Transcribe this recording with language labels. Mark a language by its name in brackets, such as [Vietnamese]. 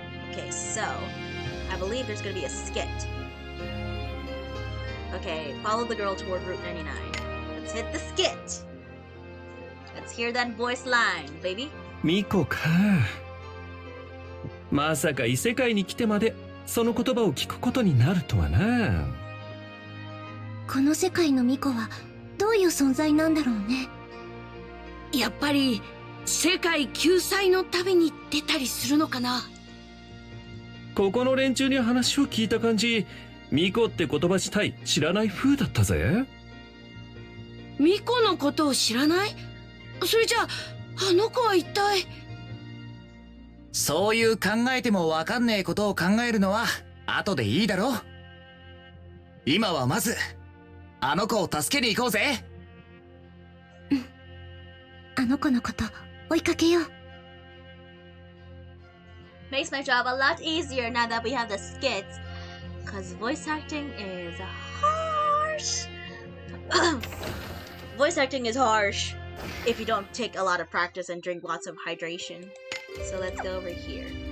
[English] Okay, so I believe there's gonna be a skit. Okay, follow the girl toward Route 99. Let's hit the skit. Let's hear that voice line, baby. [Japanese] ミコか。まさか異世界に来てまでその言葉を聞くことになるとはな。この世界のミコはどういう存在なんだろうね。やっぱり世界救済の旅に出たりするのかな。ここの連中に話を聞いた感じ、ミコって言葉自体知らない風だったぜ。ミコのことを知らない？それじゃあ、あの子は一体。そういう考えてもわかんねえことを考えるのは後でいいだろ。今はまずあの子を助けに行こうぜ。あの子のこと追いかけよう。 [English] Makes my job a lot easier now that we have the skits. Cause voice acting is harsh. Voice acting is harsh if you don't take a lot of practice and drink lots of hydration. So let's go over here.